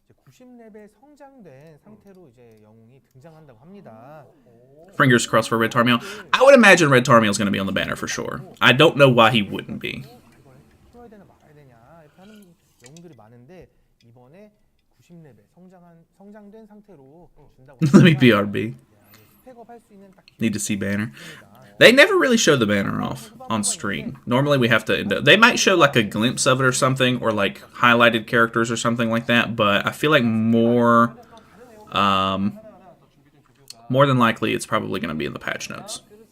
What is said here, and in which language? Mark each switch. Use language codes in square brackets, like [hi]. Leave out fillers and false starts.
[ko] 90레벨 성장된 상태로 이제 영웅이 등장한다고 합니다. [en] Fingers crossed for Red Tarmiel. I would imagine Red Tarmiel is going to be on the banner for sure. I don't know why he wouldn't be. [ko] 이걸 풀어야 되나 말아야 되냐 이렇게 하는 영웅들이 많은데 이번에 90레벨 성장된 상태로 준다고 [en] Let me BRB. [ko] 스펙업 할 수 있는 딱 [en] Need to see banner. They never really show the banner off on stream. Normally we have to end up... They might show like a glimpse of it or something, or like highlighted characters or something like that, but I feel like more than likely it's probably going to be in the patch notes.